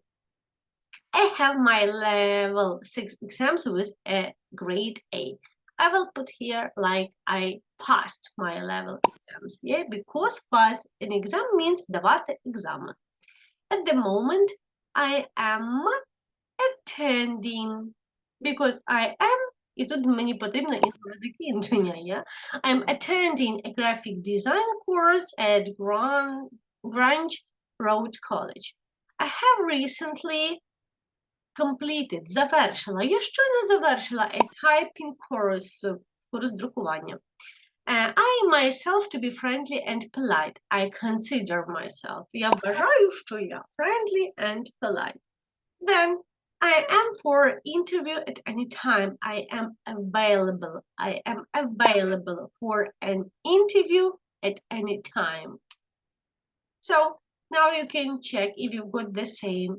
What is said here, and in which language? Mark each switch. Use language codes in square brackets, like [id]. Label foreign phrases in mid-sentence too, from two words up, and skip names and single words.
[en] I have my level 6 exams with a grade A. I will put here like I passed my level exams, yeah, because pass an exam means давати exam. At the moment, I am attending, because I am, [uk] і тут мені потрібно інфо закінчення, [en] yeah? I'm attending a graphic design course at Grange Road College. I have recently completed, [uk] завершила. Я щойно завершила [en] a typing course, [uk] курс друкування. [en] I myself to be friendly and polite. I consider myself. [uk] Я вважаю, що я [en] friendly and polite. Then I am for interview at any time. I am available. I am available for an interview at any time. So now you can check if you've got the same.